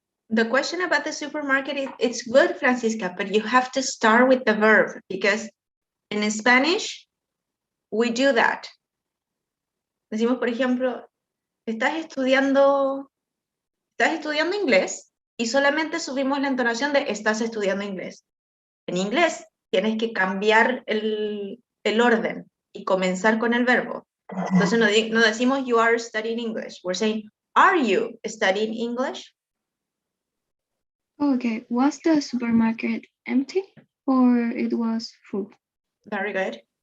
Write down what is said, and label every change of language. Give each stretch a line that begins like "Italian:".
English: The question about the supermarket, it's good, Francisca, but you have to start with the verb because in Spanish, we do that.
Spanish: Decimos, por ejemplo, estás estudiando inglés y solamente subimos la entonación de estás estudiando inglés. En inglés tienes que cambiar el orden y comenzar con el verbo. Entonces no decimos
English: you are studying English. We're saying, are you studying English? okay. Was the supermarket empty or it was full? Very good.